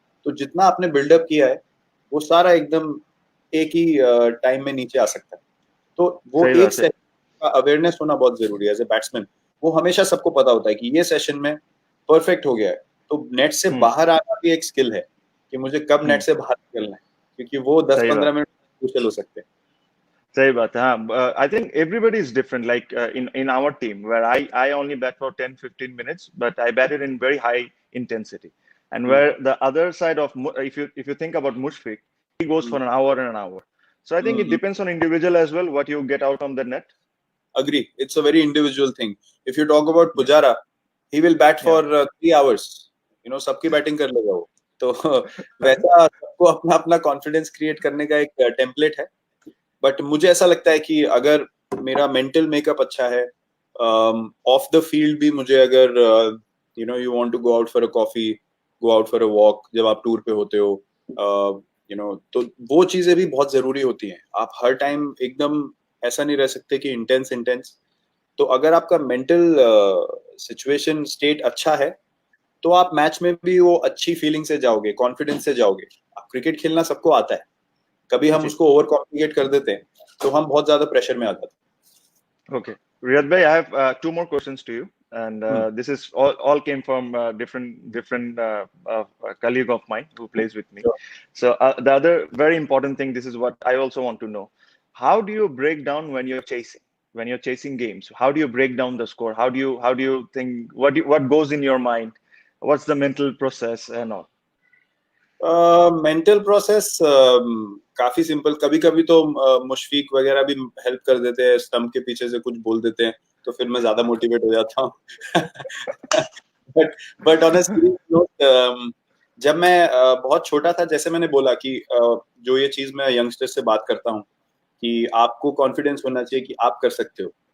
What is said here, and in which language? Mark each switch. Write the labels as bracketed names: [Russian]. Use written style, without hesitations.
[Hindi] तो जितना आपने बिल्डअप किया है वो सारा एकदम एक ही टाइम में नीचे आ सकता है। तो वो एक सेशन का अवेयरनेस होना बहुत जरूरी है एज ए बैट्समैन। वो हमेशा सबको पता होता है कि ये सेशन में परफेक्ट हो गया है, तो नेट से बाहर आना भी एक स्किल है कि मुझे कब नेट से बाहर निकलना है, क्योंकि वो 10-15 मिनट क्रूशियल हो सकते हैं। सही बात है. [English] हाँ, I think everybody is different. Like in our team, where I only bat for 10-15 minutes, but I batted in very high intensity. And where the other side of if you think about Mushfiq, he goes for an hour and an hour. So I think it depends on individual as well what you get out on the net. Agree. It's a very individual thing. If you talk about Pujara, he will bat for 3 hours. You know, [Hindi] सबकी batting कर लेगा वो। तो वैसा सबको अपना अपना confidence create करने का एक टेम्पलेट है। बट मुझे ऐसा लगता है कि अगर मेरा मेंटल मेकअप अच्छा है, [English] off the field [Hindi] भी मुझे अगर [English] you want to go out for a coffee, go out for a walk, [Hindi] जब आप टूर पे होते हो, तो वो चीजें भी बहुत जरूरी होती हैं. आप हर टाइम एकदम ऐसा नहीं रह सकते कि इंटेंस इंटेंस. तो अगर आपका मेंटल सिचुएशन स्टेट अच्छा है तो आप मैच में भी वो अच्छी फीलिंग से जाओगे, कॉन्फिडेंस से जाओगे. आप क्रिकेट खेलना सबको आता है, कभी हम जी. उसको ओवर कॉम्प्लिकेट कर देते हैं तो हम बहुत ज्यादा प्रेशर में आ जाते [English] Okay. Riyad bhai, I have two more questions to you, and [Hindi] हैं. [English] this is all came from different colleague of mine who plays with me. Sure. So the other very important thing, this is what I also want to know: how do you break down when you're chasing games? How do you break down the score? How do you think? What goes in your mind? What's the mental process and all? [Hindi] Mental process काफी simple. कभी कभी तो मुशफीक वगैरह भी help कर देते हैं, stump के पीछे से कुछ बोल देते हैं तो फिर मैं ज्यादा मोटिवेट हो जाता हूँ. [English] but on a serious note, [Hindi] जब मैं बहुत छोटा था, जैसे मैंने बोला कि जो ये चीज मैं यंगस्टर से बात करता हूँ कि आपको कॉन्फिडेंस होना चाहिए कि आप कर सकते हो.